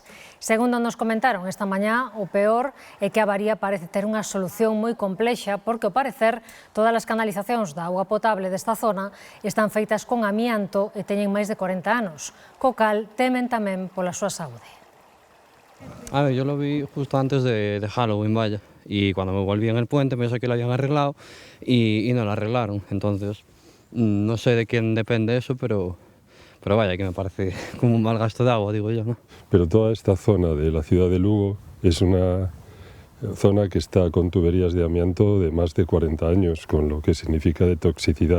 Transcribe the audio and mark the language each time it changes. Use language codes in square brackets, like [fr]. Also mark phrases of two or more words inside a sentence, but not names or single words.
[gl] Segundo nos comentaron esta mañá, o peor é que a avaría parece ter unha solución moi complexa, porque, ao parecer, todas as canalizacións da auga potable desta zona están feitas con amianto e teñen máis de 40 anos, co cal temen tamén pola súa saúde. [es] A ver, yo lo vi justo antes de Halloween, vaya, y cuando me volví en el puente pensé que lo habían arreglado y no lo arreglaron, entonces no sé de quién depende eso, pero vaya, que me parece como un mal gasto de agua, digo yo, ¿no? Pero toda esta zona de la ciudad de Lugo es una zona que está con tuberías de amianto de más de 40 años, con lo que significa de toxicidad.